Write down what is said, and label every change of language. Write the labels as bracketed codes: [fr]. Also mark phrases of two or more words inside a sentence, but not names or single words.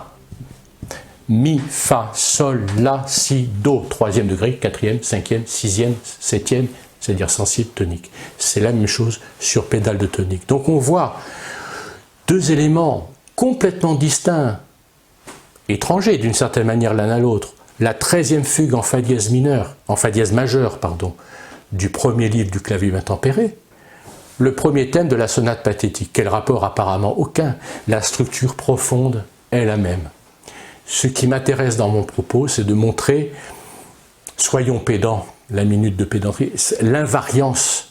[fr] Mi, Fa, Sol, La, Si, Do, troisième degré, quatrième, cinquième, sixième, septième, c'est-à-dire sensible, tonique. C'est la même chose sur pédale de tonique. Donc on voit deux éléments complètement distincts, étrangers d'une certaine manière l'un à l'autre. La 13e fugue en Fa dièse mineur, en Fa dièse majeur, pardon, du premier livre du clavier bien tempéré. Le premier thème de la sonate pathétique. Quel rapport? Apparemment aucun. La structure profonde est la même. Ce qui m'intéresse dans mon propos, c'est de montrer, soyons pédants, la minute de pédanterie, l'invariance.